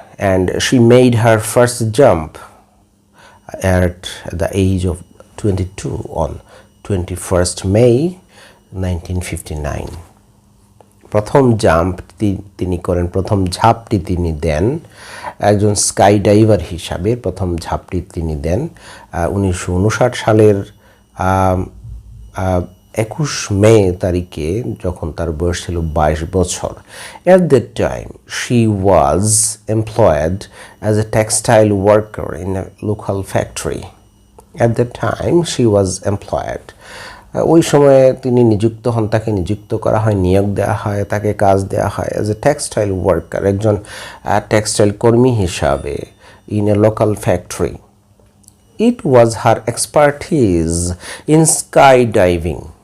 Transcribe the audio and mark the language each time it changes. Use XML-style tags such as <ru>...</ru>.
<en>And she made her first jump at the age of 22 on 21st May 1959.</en> <bn>প্রথম jump তিনি করেন, প্রথম ঝাঁপটি তিনি দেন একজন স্কাই ডাইভার হিসাবে। প্রথম ঝাঁপটি তিনি দেন 1959 সালের 21 মে তারিখে, যখন তার বয়স ছিল 22 বছর।</bn> <en>At that time she was employed as a textile worker in a local factory. At that time she was employed.</en> <bn>ওই সময়ে তিনি নিযুক্ত হন, তাকে নিযুক্ত করা হয়, নিয়োগ দেওয়া হয়, তাকে কাজ দেওয়া হয়</bn> <en>as a textile worker,</en> <bn>একজন টেক্সটাইল কর্মী হিসাবে</bn> <en>In a local factory. It was her expertise in skydiving.</en>